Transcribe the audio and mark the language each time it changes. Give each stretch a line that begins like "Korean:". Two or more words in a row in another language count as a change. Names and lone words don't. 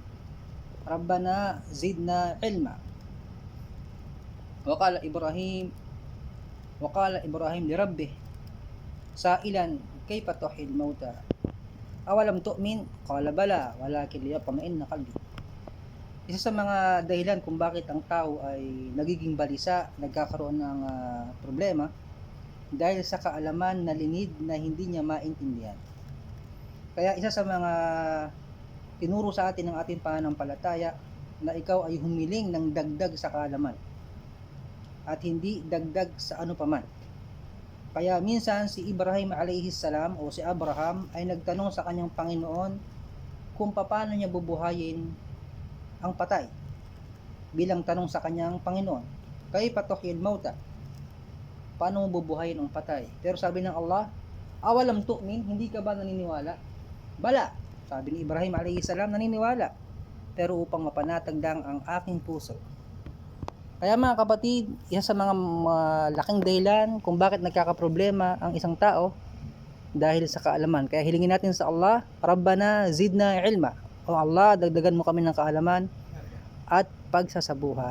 Arabic: ربنا زدنا علما. وقال إبراهيم لربه سائلا كيف تحيي الموتى. أولم تؤمن? قال بلى ولكن ليطمئن قلبي.
Filipino: Isa sa mga dahilan kung bakit ang tao ay nagiging balisa, nagkakaroon ng problema dahil sa kaalaman na linid na hindi niya maintindihan. Kaya isa sa mga tinuro sa atin ng ating pananampalataya na ikaw ay humiling ng dagdag sa kaalaman at hindi dagdag sa ano paman. Kaya minsan si Ibrahim
Arabic: عليه السلام
Filipino: o si Abraham ay nagtanong sa kanyang Panginoon kung paano niya bubuhayin ang patay. Bilang tanong sa kanyang Panginoon,
Arabic: كيف تحيي الموتى?
Filipino: Paano mo bubuhayin ang patay? Pero sabi ng Allah,
Arabic: أولم تؤمن,
Filipino: hindi ka ba naniniwala? Bala, sabi ni Ibrahim
Arabic: عليه السلام,
Filipino: naniniwala. Pero upang mapanatag lang ang aking puso. Kaya mga kapatid, isa sa mga laking dahilan kung bakit nagkakaproblema ang isang tao dahil sa kaalaman. Kaya hilingin natin sa Allah,
Arabic: ربنا زدنا علما.
Filipino: O Allah, dagdagan mo kami ng kaalaman at pagsasabuhay.